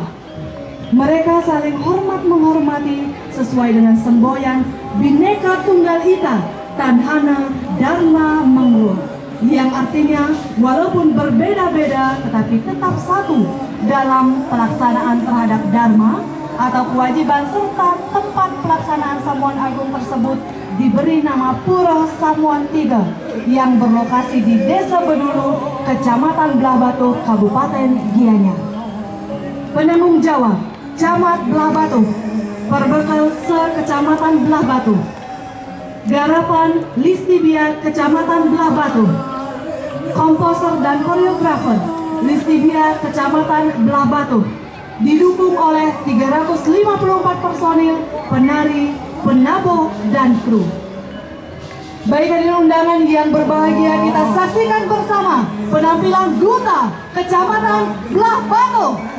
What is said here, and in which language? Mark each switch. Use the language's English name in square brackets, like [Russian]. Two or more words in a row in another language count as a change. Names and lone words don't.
[Indonesian] Mereka saling hormat menghormati sesuai dengan semboyan Bhinneka Tunggal Ika Tadhana Dharma Mangluar, yang artinya walaupun berbeda-beda tetapi tetap satu dalam pelaksanaan terhadap dharma atau kewajiban, serta tempat pelaksanaan Samuan Agung tersebut diberi nama Pura Samuan 3 yang berlokasi di Desa Bedulu, Kecamatan Belah Batu, Kabupaten Gianyar. Penanggung jawab Camat Belah Batu, Perbekal Se-Kecamatan Belah Batu. Garapan Listibia Kecamatan Belah Batu. Komposer dan koreografer Listibia Kecamatan Belah Batu. Didukung oleh 354 personil, penari, penabo, dan kru. Baik hadirin undangan yang berbahagia, kita saksikan bersama penampilan Duta Kecamatan Belah Batu.